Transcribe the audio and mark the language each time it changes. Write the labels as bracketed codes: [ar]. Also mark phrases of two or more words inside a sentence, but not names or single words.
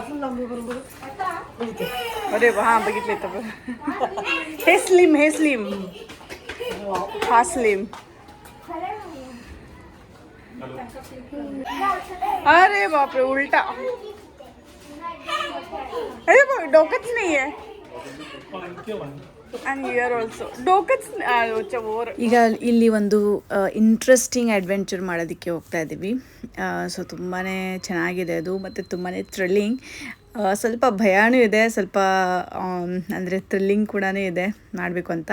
[mr] अरे हा बघितले तर बघ. हे स्लिम हा स्लिम. अरे बापरे, उलटा. अरे डोकंच नाही आहे. [kn] ಈಗ ಇಲ್ಲಿ ಒಂದು ಇಂಟ್ರೆಸ್ಟಿಂಗ್ ಅಡ್ವೆಂಚರ್ ಮಾಡೋದಕ್ಕೆ ಹೋಗ್ತಾ ಇದ್ದೀವಿ. ಸೊ ತುಂಬಾ ಚೆನ್ನಾಗಿದೆ ಅದು, ಮತ್ತು ತುಂಬಾ ಥ್ರಿಲ್ಲಿಂಗ್. ಸ್ವಲ್ಪ ಭಯನೂ ಇದೆ, ಸ್ವಲ್ಪ ಅಂದರೆ ಥ್ರಿಲ್ಲಿಂಗ್ ಕೂಡ ಇದೆ ಮಾಡಬೇಕು ಅಂತ.